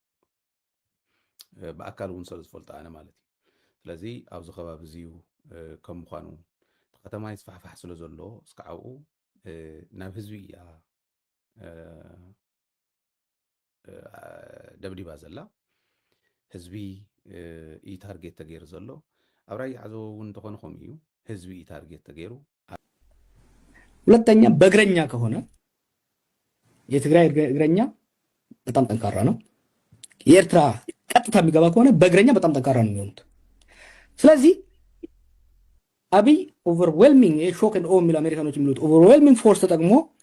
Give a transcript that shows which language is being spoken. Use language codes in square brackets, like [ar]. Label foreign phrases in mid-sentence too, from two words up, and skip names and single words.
[ti] ብኣካል እውን ስለ ዝፈልጦ ኣነ ማለት እዩ። ስለዚ ኣብዚ ከባቢ እዚዩ ከም ምዃኑ ከተማ ይስፋሕፋሕ ስለ ዘሎ እስካዕኡ ናብ ህዝቢ እያ ደብዲባ ዘላ ህዝቢ እዩ ታርጌት ተገይሩ ዘሎ። ኣብ ራያ ዓዘቦ እውን እንተኾነ ከምኡ እዩ ህዝቢ እዩ ታርጌት ተገይሩ። [am] ሁለተኛ በእግረኛ ከሆነ የትግራይ እግረኛ በጣም ጠንካራ ነው። የኤርትራ ቀጥታ የሚገባ ከሆነ በእግረኛ በጣም ጠንካራ ነው የሚሆኑት። ስለዚህ አብይ [en] overwhelming shock and awe [am] የሚሉ አሜሪካኖች የሚሉት [en] overwhelming force [am] ተጠቅሞ